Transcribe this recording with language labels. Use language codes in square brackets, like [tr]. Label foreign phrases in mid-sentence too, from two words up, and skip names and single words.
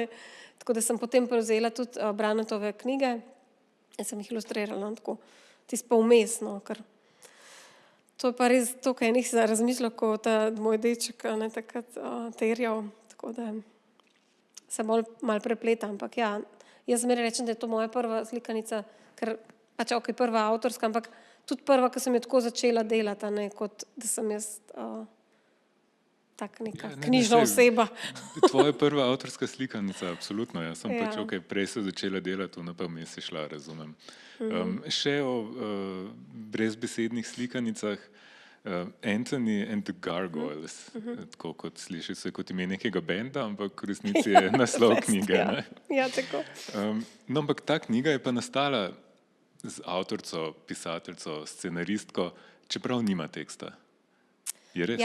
[sl] Tako da sem potem prevzela tudi Branetove knjige in sem jih ilustrirala, tako tisto pa vmes, no, ker to je pa res toliko enih razmislil, ko ta moj Deček, a ne, takrat terjal, tako da se malo prepleta, ampak ja, jaz zmeraj rečem, da je to moja prva slikanica, ker pač ok, prva avtorska, ampak tudi prva, ki sem jo tako začela delati, a ne, kot da sem jaz tak neka knjižna oseba. Tvoja prva avtorska slikanica, absolutno. Jaz sem Ja. pač, okay, prej se začela delati, pa mi je šla, razumem. Še o brezbesednih slikanicah. [en] Anthony and the Gargoyles, [sl] tako kot sliši se kot ime nekega benda, ampak v resnici je naslov knjige. Ne? Ja, tako. No, ampak ta knjiga je pa nastala z avtorico, pisateljco, scenaristko, čeprav nima teksta. Je res?